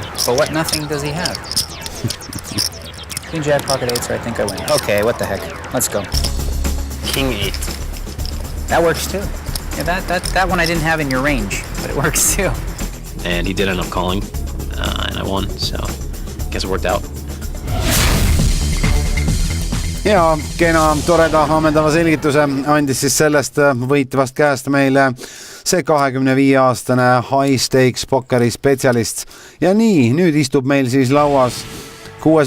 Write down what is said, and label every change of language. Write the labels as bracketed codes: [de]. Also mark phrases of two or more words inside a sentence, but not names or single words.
[en] But what nothing does he have? Queen jack, pocket 8, so I think I win. Okay, what the heck? Let's go. King 8. That works too. Yeah, that one I didn't have in your range, but it works too. And he did end up calling, and I won, so I guess it worked out. [et] Ja kena toreda ammendava selgituse andis siis sellest võitvast käest meile see 25-aastane [en] high stakes [et] pokkeri spetsialist. Ja nii, nüüd istub meil siis lauas 6.